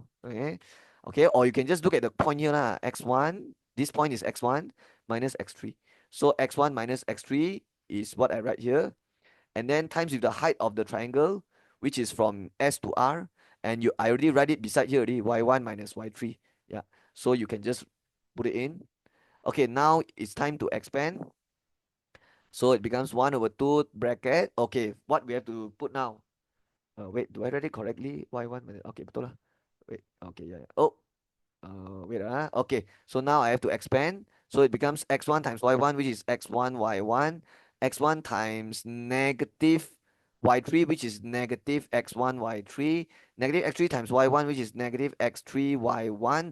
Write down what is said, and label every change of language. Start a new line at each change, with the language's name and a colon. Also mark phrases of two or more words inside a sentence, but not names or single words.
English: Okay, okay, or you can just look at the point here lah. X1, this point is x1 minus x3. So x1 minus x3 is what I write here, and then times with the height of the triangle, which is from S to R, and I already write it beside here already, y1 minus y3. Yeah, so you can just put it in. Okay, now it's time to expand. So it becomes 1 over 2 bracket. Okay, what we have to put now? Wait, do I write it correctly? Y1 minus, okay,
Malay: betul lah.
English: Wait, okay, yeah, yeah. Oh, wait, okay. So now I have to expand. So it becomes x1 times y1, which is x1 y1, x1 times negative y3, which is negative x1 y3, negative x3 times y1, which is negative x3 y1.